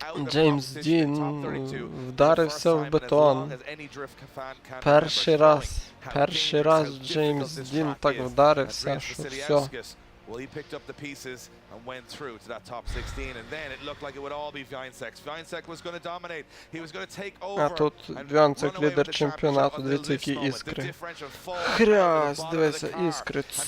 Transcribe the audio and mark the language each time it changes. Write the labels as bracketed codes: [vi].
[uk] Джеймс Дін вдарився в бетон. Перший раз Джеймс Дін так вдарився, що все. [en] Well, he picked up the pieces and went through to that top 16, and then it looked like it would all be Viansek. Viansek was going to dominate. He was going to take over. [uk] А тут Viansek лідер чемпіонату, дивіться, які іскри. Хрясь, дивіться, іскри.